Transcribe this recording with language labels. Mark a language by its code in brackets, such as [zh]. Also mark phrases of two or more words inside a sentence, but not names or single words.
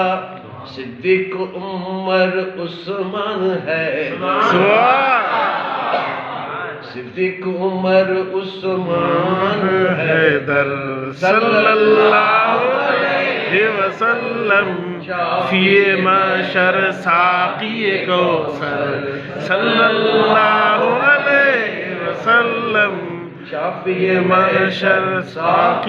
[ur] صدیق عمر عثمان ہے، صدیق عمر عثمان حیدر. [ar] صلى الله عليه وسلم, [ur] شافعِ محشر ساقیِ کوثر. [ar] صلى الله عليه وسلم, [ur] شافعِ محشر ساقی.